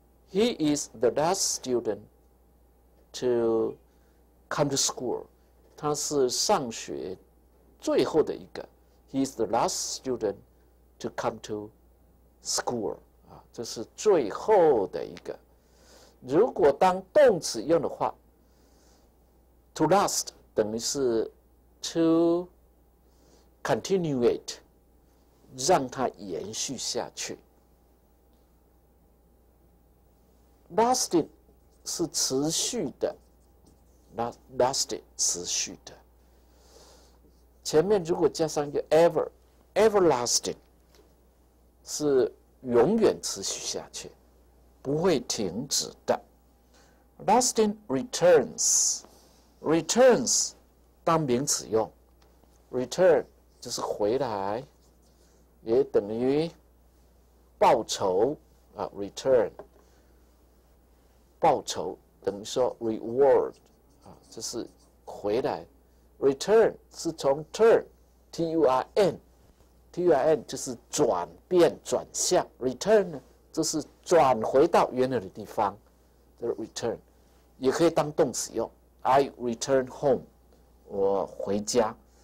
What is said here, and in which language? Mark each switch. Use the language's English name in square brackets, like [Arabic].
[English] He is the last student to come to school，他是上学最后的一个。 He is the last student to come to school，这是最后的一个。 [Chinese] 如果当动词用的话 ，to last 等于是 to continuate，让它延续下去。 lasting 是持续的 ，lasting 持续的。前面如果加上一个 everlasting 是永远持续下去，不会停止的。 lasting returns 当名词用 ，return 就是回来，也等于报酬啊 ，return， 报酬等于说 reward 啊，这是回来 ，return 是从 turn，T-U-R-N，T-U-R-N 就是转变转向 ，return 呢，这是转回到原来的地方，这是 return， 也可以当动词用 ， I return home，我回家。